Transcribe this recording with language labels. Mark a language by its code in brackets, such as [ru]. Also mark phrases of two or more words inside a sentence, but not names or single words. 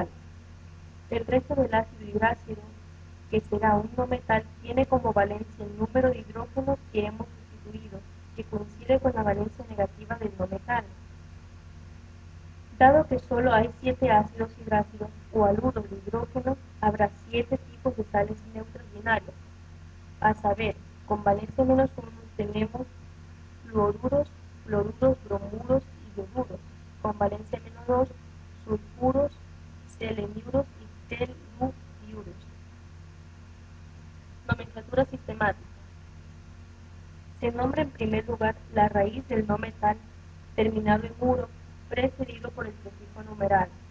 [es] El resto del ácido hidrácido, que será un no metal, tiene como valencia el número de hidrógenos que hemos sustituido, que coincide con la valencia negativa del no metal. Dado que solo hay 7 ácidos hidrácidos o haluros de hidrógeno, habrá 7 tipos de sales neutras binarias. A saber, con valencia -1 tenemos fluoruros, fluoruros, bromuros y ioduros. Con valencia -2, sulfuros, seleniuros y teluriuros. Nomenclatura sistemática. Se nombra en primer lugar la raíz del no metal terminado en uro, precedido por el prefijo numeral.